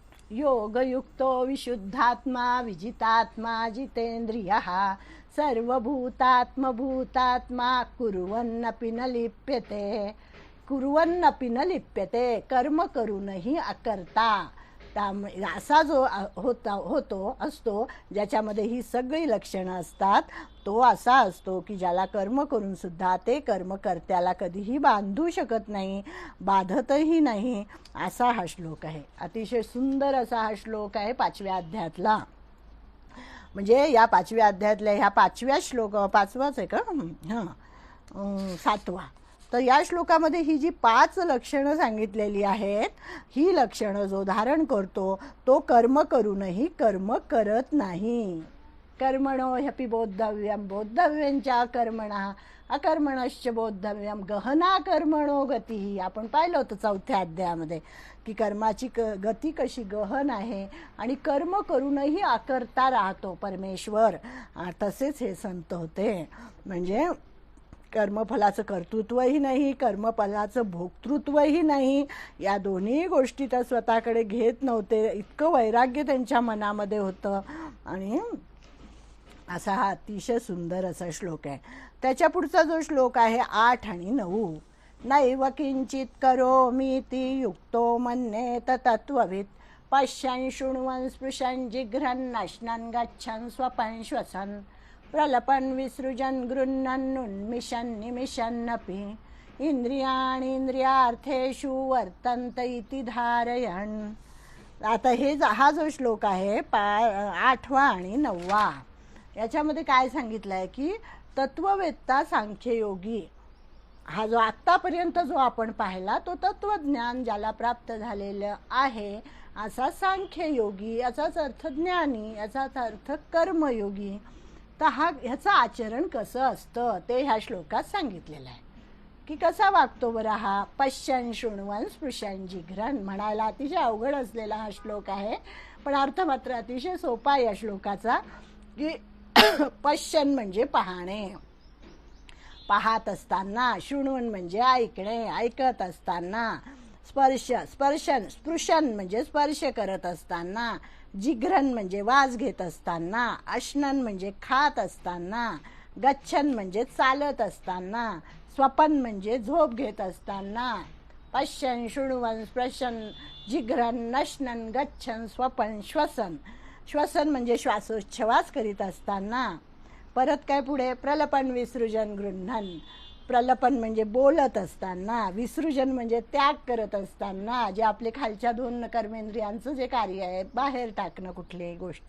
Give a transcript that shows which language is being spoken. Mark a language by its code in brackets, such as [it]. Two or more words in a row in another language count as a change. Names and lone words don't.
[sa] योगयुक्तो विशुद्धात्मा विजितात्मा जितेन्द्रियः सर्वभूतात्मभूतात्मा कुर्वन्नपि न लिप्यते. कुर्वन्नपि न लिप्यते, [mr] कर्म करूनही अकर्ता. असा जो असतो ज्याच्यामध्ये ही सगळी लक्षणं असतात, तो असा असतो की ज्याला कर्म करून सुद्धा ते कर्म कर्त्याला कधीही बांधू शकत नाही, बाधतही नाही. असा हा श्लोक आहे. अतिशय सुंदर असा हा श्लोक आहे 5व्या अध्यायातला. म्हणजे या 5व्या अध्यायातल्या ह्या 5व्या श्लोक, 5वाच आहे का? हां, 7वा. तर या श्लोकामध्ये ही जी 5 लक्षणं सांगितलेली आहेत, ही लक्षणं जो धारण करतो तो कर्म करूनही कर्म करत नाही. [sa] कर्मणो ह्यपि बोद्धव्यम बोद्धव्यंच्या कर्मणा अकर्मणश्च बोद्धव्यम गहना कर्मणो गती. [mr] आपण पाहिलं होतं 4थ्या अध्यायामध्ये की कर्माची गती कशी गहन आहे आणि कर्म करूनही अकर्ता राहतो परमेश्वर. तसेच हे संत होते. म्हणजे कर्मफलाचं कर्तृत्वही नाही, कर्मफलाचं भोक्तृत्वही नाही. या दोन्ही गोष्टी त्या स्वतःकडे घेत नव्हते. इतकं वैराग्य त्यांच्या मनामध्ये होतं. आणि असा हा अतिशय सुंदर असा श्लोक आहे. त्याच्या पुढचा जो श्लोक आहे 8 आणि 9. [sa] नैव किंचित करोमीति युक्तो मन्येत तत्त्ववित् पश्यन् शृण्वन् स्पृशन् जिघ्रन् नश्नन् गच्छन् स्वपन् श्वसन् प्रलपन् विसृजन् गृह्णन् उन्मिषन् निमिषन्नपि इंद्रियार्थेषु वर्तन्त इति धारयन्. [mr] आता हा जो श्लोक आहे 8वा आणि 9वा, याच्यामध्ये काय सांगितलं आहे की तत्ववेत्ता सांख्ययोगी, हा जो आत्तापर्यंत जो आपण पाहिला तो तत्वज्ञान ज्याला प्राप्त झालेलं आहे असा सांख्ययोगी, याचाच अर्थ ज्ञानी, याचाच अर्थ कर्मयोगी. तर ह्याचं आचरण कसं असतं ते ह्या श्लोकात सांगितलेलं आहे की कसा वागतो बरं हा. [sa] पश्यन् शृण्वन् स्पृशन् जिघ्रन् [mr] म्हणायला अतिशय अवघड असलेला हा श्लोक आहे, पण अर्थ मात्र अतिशय सोपा आहे या श्लोकाचा. की पश्यन् म्हणजे पाहणे, पाहत असताना. शृण्वन् म्हणजे ऐकणे, ऐकत असताना. स्पृशन म्हणजे स्पर्श करत असताना. जिघ्रन म्हणजे वास घेत असताना. अश्नन म्हणजे खात असताना. गच्छन म्हणजे चालत असताना. स्वपन म्हणजे झोप घेत असताना. [sa] पश्यन् शृण्वन् स्पृशन जिघ्रन नश्नन गच्छन स्वपन श्वसन. [mr] श्वसन म्हणजे श्वासोच्छवास करीत असताना. परत काय पुढे [sa] प्रलपन विसृजन गृह्णन. [mr] प्रलपन म्हणजे बोलत असताना. विसृजन म्हणजे त्याग करत असताना, जे आपले खालच्या 2 कर्मेंद्रियांचं जे कार्य आहे, बाहेर टाकणं कुठल्याही गोष्टी.